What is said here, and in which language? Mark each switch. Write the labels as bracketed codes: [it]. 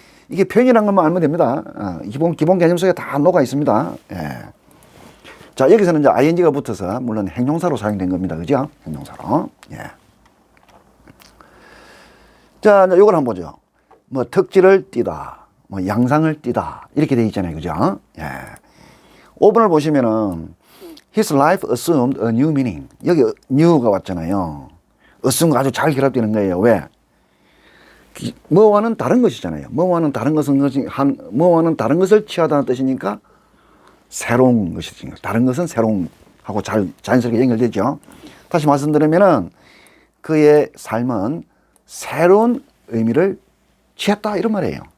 [ko] 이게 표현이라는 것만 알면 됩니다. 기본 개념 속에 다 녹아 있습니다. 예. 자, 여기서는 이제 ing가 붙어서 물론 행동사로 사용된 겁니다. 그죠? 행동사로. 예. 자, 이제 요걸 한번 보죠. 뭐 특질을 띠다, 뭐 양상을 띠다 이렇게 돼 있잖아요. 그죠? 예. 5번을 보시면은 [en] His life assumed a new meaning. [ko] 여기 new가 왔잖아요. assume가 아주 잘 결합되는 거예요. 왜? 뭐와는 다른 것이잖아요. 뭐와는 다른 다른 것을 취하다는 뜻이니까 새로운 것이죠. 다른 것은 새로운 하고 자연스럽게 연결되죠. 다시 말씀드리면은 그의 삶은 새로운 의미를 취했다 이런 말이에요.